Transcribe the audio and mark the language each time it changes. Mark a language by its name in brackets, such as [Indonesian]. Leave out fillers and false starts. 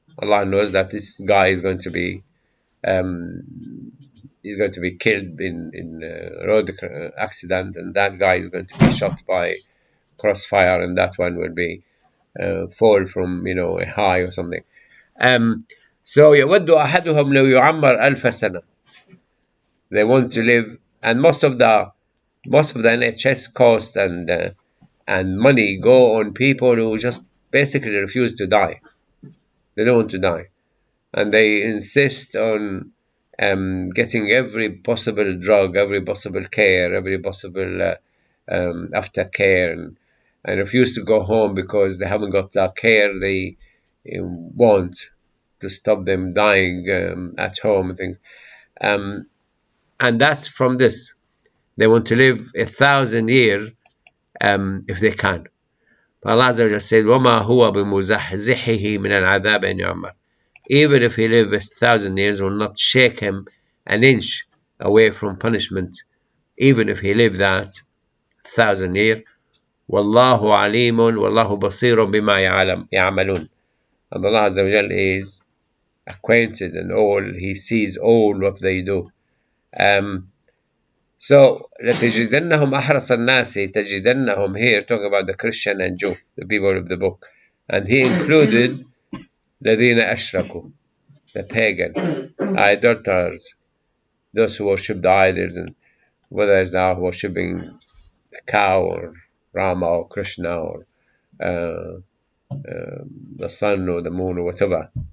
[English] Allah knows that this guy is going to be killed in a road accident, and that guy is going to be shot by crossfire, and that one will be fall from a high or something. [Arabic] So يود أحدهم لو يعمر ألف سنة. [English] They want to live, and most of the NHS cost and money go on people who just basically refuse to die. They don't want to die, and they insist on getting every possible drug, every possible care, every possible aftercare, and refuse to go home because they haven't got the care they want to stop them dying at home and things. And that's from this. They want to live 1,000 years if they can. [Arabic] Allah Azza wa Jalla [English] said, [Arabic] وَمَا هُوَ بِمُزَحْزِحِهِ مِنَ الْعَذَابِ أَنْ يُعَمَّرَ. [English] Even if he lives 1,000 years, will not shake him an inch away from punishment, even if he lived that 1,000 years. [Arabic] وَاللَّهُ عَلِيمٌ وَاللَّهُ بَصِيرٌ بِمَا يَعْمَلُونَ. [English] And Allah Azza wa Jalla is acquainted and all, he sees all what they do. [Arabic] So لَتَجِدَنَّهُمْ أَحْرَصَ النَّاسِ. تَجِدَنَّهُم [English] here talking about the Christian and Jew, the people of the book, and he included [Arabic] الَّذِينَ أَشْرَكُوا, [English] the pagan, idolaters, those who worship the idols, and whether it's now worshipping the cow or Rama or Krishna or the sun or the moon or whatever.